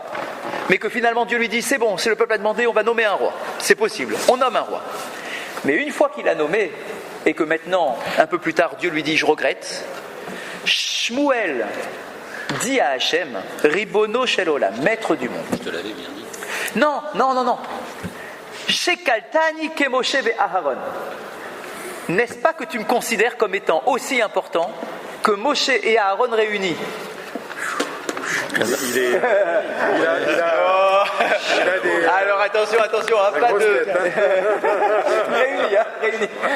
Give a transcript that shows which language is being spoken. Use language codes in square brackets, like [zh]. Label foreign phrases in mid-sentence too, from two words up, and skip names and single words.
[fr] Mais que finalement Dieu lui dit, c'est bon, si le peuple a demandé, on va nommer un roi, c'est possible, on nomme un roi. Mais une fois qu'il a nommé, et que maintenant, un peu plus tard, Dieu lui dit, je regrette, Shmuel dit à Hachem, [he] רבונו של עולם, [fr] maître du monde. Je te l'avais bien dit. [he] Non. שקלתני כמשה ואהרן. [fr] N'est-ce pas que tu me considères comme étant aussi important que Moshe et Aaron réunis? Alors attention, pas de réunis.